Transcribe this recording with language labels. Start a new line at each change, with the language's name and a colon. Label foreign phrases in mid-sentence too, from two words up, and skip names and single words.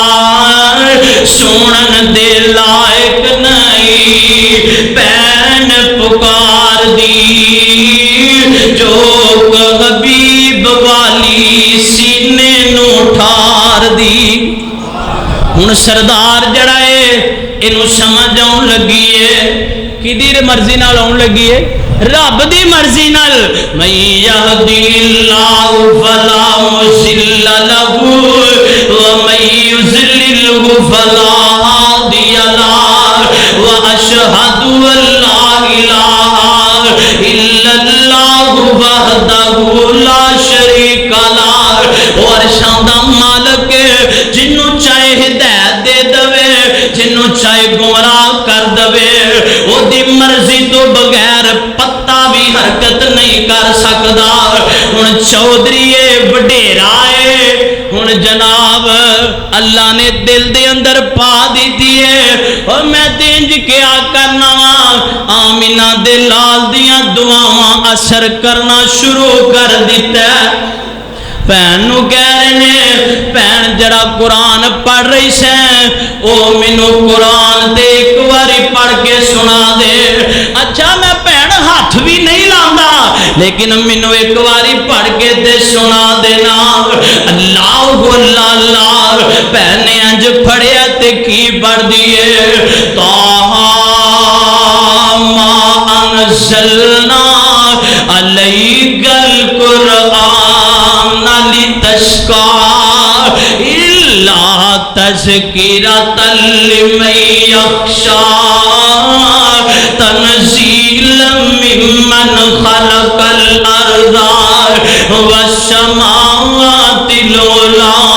Punjabi: سنن دے لائق نہیں بہن پکار دی جو حبیب والی سینے نو ٹھار دی ہن سردار جڑا ہے اینو سمجھ آن لگی ہے کدی مرضی نال آن لگی ہے رب دی مرضی نال
Arabic: من یہدی اللہ فلا مضل لہ ومن یضلل فلا ہادی لہ واشہد ان لا الہ الا اللہ
Punjabi: نکالا اور عرشاں دا مالک جنوں چاہے ہدایت دے دوے جنوں چاہے گمراہ کر دوے او دی مرضی تو بغیر پتا بھی حرکت نہیں کر سکدا ہن چودھری وڈیرا ہے ہن جناب اللہ نے دل دے اندر پا دیتی ہے اور میں دینج کیا کرنا آمینہ دے لال دیاں دعاواں اثر کرنا شروع کر دیتا ہے بہن نو کہہ رہے نے بہن جڑا قرآن پڑھ رہی سے او مینو قرآن تے ایک واری پڑھ کے سنا دے اچھا میں بہن ہاتھ بھی نہیں لاندا لیکن مینو ایک واری پڑھ کے تے سنا دینا اللہ اللہ بہن نے انج پڑھیا تے کی پڑھ دیے
Arabic: طٰہٰ ما انزلنا علیک القرآن لتشقى إلا تذکرة لمن یخشی تنزیلا ممن خلق الارض والسماوات العلی